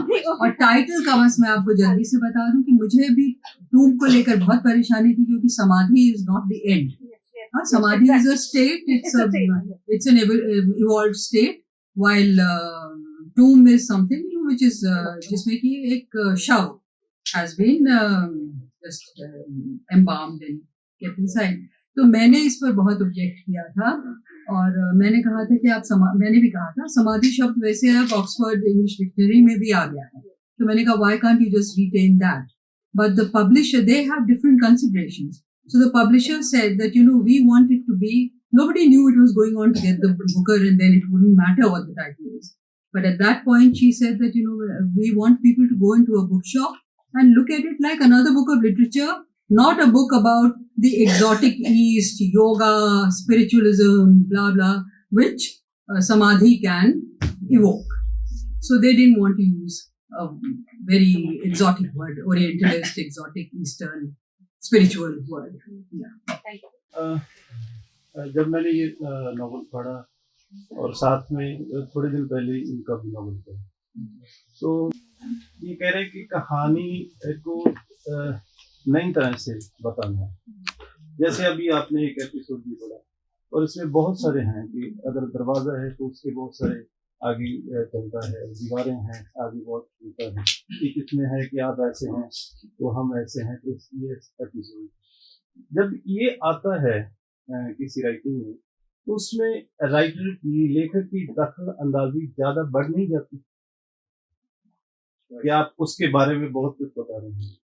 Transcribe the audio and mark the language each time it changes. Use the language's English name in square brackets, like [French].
[Hindi] और टाइटल का बस मैं आपको जल्दी से बता दूं कि मुझे भी टूम को लेकर बहुत परेशानी थी, क्योंकि समाधि [English] Is not the end. Samadhi is a state, it's an evolved state, while tomb is something which is [Hindi] जिसमें कि एक शव [English] has been just embalmed and kept inside. [Hindi] तो मैंने इस पर बहुत ऑब्जेक्ट किया था और मैंने कहा [English] था कि मैंने भी कहा था समाधि शब्द वैसे अब ऑक्सफोर्ड इंग्लिश डिक्शनरी में भी आ गया है, तो मैंने कहा why can't you just retain that, but the publisher they have different considerations, so the publisher said that we want it to be, nobody knew it was going on to get the Booker and then it wouldn't matter what the title is. But at that point she said that we want people to go into a bookshop and look at it like another book of literature, not a book about the exotic East, yoga, spiritualism, blah blah, which samadhi can evoke. So they didn't want to use a very exotic word, orientalist, exotic, Eastern, spiritual word. Yeah. [Hindi] जब मैंने ये novel पढ़ा और साथ में थोड़े दिन पहले इनका भी नॉवल पढ़ा, तो ये कह रहे हैं कि कहानी को नई तरह से बताना है। जैसे अभी आपने एक एपिसोड भी पढ़ा और इसमें बहुत सारे हैं कि अगर दरवाज़ा है तो उसके बहुत सारे आगे चलता है, दीवारें हैं आगे बहुत चलता है, कि किसमें है कि आप ऐसे हैं तो हम ऐसे हैं, तो ये एपिसोड जब ये आता है किसी राइटिंग में, तो उसमें राइटर की, लेखक की दखल अंदाजी ज्यादा बढ़ नहीं जाती कि आप उसके बारे में बहुत कुछ बता रहे हैं?